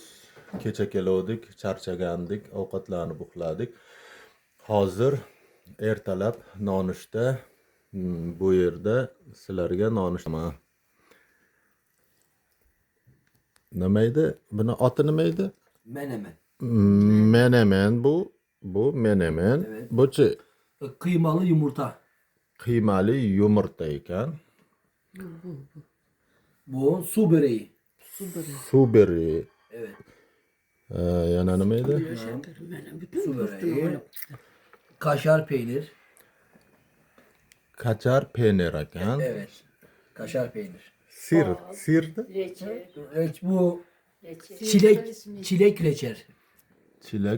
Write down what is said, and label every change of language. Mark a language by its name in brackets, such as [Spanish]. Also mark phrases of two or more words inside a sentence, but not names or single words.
[Uzbek] Kecha keluvdik, charchagandik, ovqatlanib uxladik. Hozir ertalab nonushta bu yerda sizlarga nonushta. Nima edi? Buni oti nima edi? Menemen. Menemen bu. Bu menemen. Evet. Bu-chi [Turkish] Kıymalı yumurta. qiymali yumurta [Uzbek] ekan. [Turkish] Bu su böreği. [Uzbek] Suv böreği. Evet. Yana nima edi? [Turkish] Su böreği. Kaşar peynir. Kachar peynir [Uzbek] ekan. [Turkish] Evet. Kaşar peynir. [Uzbek] Sirdi? Bu Reçel. [Turkish] çilek reçel. [Uzbek] Chilak